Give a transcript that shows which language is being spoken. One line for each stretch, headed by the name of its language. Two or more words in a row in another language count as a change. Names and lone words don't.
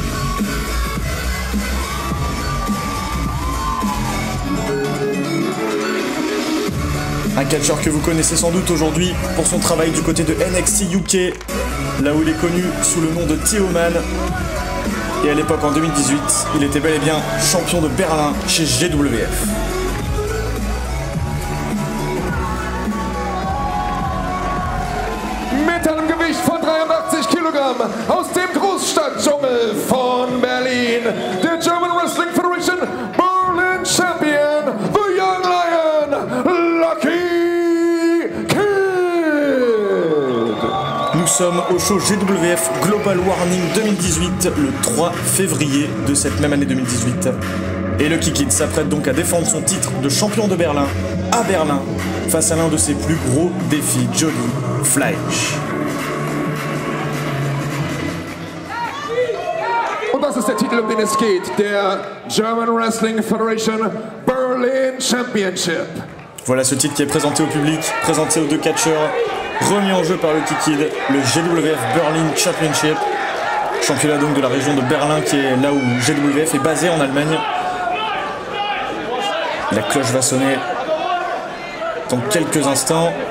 French: Un catcheur que vous connaissez sans doute aujourd'hui pour son travail du côté de NXT UK, là où il est connu sous le nom de Theoman. Et à l'époque, en 2018, il était bel et bien champion de Berlin chez GWF.
German: Mit einem Gewicht von 83 Kilogramm aus dem Großstadtdschungel von Berlin, der German Wrestling Federation Berlin Champion, The Young Lion, Lucky Kid.
French: Nous sommes au show GWF Global Warning 2018, le 3 février de cette même année 2018. Et Lucky Kid s'apprête donc à défendre son titre de champion de Berlin à Berlin face à l'un de ses plus gros défis, Jody Fleisch.
German: Und das ist der Titel, um den es geht, der German Wrestling Federation Berlin Championship.
French: Voilà ce titre qui est présenté au public, présenté aux deux catcheurs, remis en jeu par Lucky Kid, le GWF Berlin Championship, championnat donc de la région de Berlin qui est là où GWF est basé en Allemagne. La cloche va sonner dans quelques instants.